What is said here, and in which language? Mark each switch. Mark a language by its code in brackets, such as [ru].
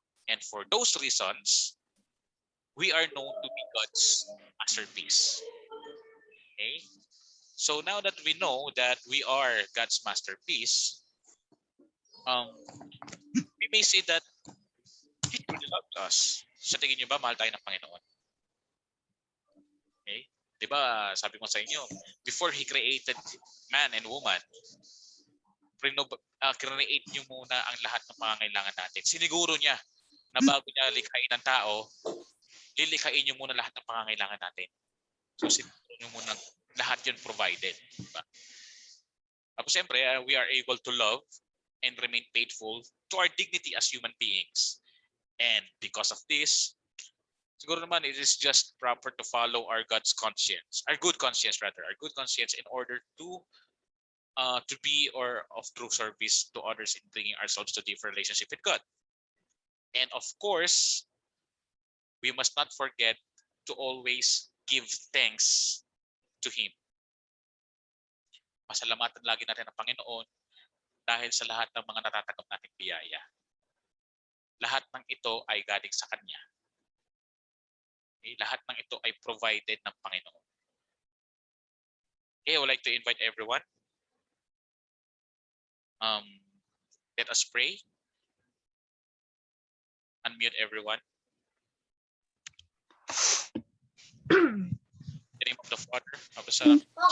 [en] And for those reasons, we are known to be God's masterpiece. Okay? So now that we know that we are God's masterpiece, we may say that He truly loves us. [tl] Sa tingin niyo ba, mahal tayo ng Panginoon? Okay? Diba, sabi ko sa inyo, [en] before He created man and woman, [tl] create niyo muna ang lahat ng pangangailangan natin. Siniguro niya na bago niya likhain ng tao, lilikhain niyo muna lahat ng pangangailangan natin. So siniguro niyo muna lahat yun provided. Diba? Tapos siyempre, [en] we are able to love and remain faithful to our dignity as human beings. And because of this, [tl] siguro naman [en] it is just proper to follow our good conscience in order to be or of true service to others in bringing ourselves to deeper relationship with God. And of course, we must not forget to always give thanks to Him. [tl] Pasalamatan lagi natin ang Panginoon dahil sa lahat ng mga natatanggap nating biyaya. Lahat ng ito ay galing sa Kanya. Okay? Lahat ng ito ay provided ng Panginoon. [en] Okay, I would like to invite everyone. Let us pray. Unmute everyone. In the name of the Father, of the Son,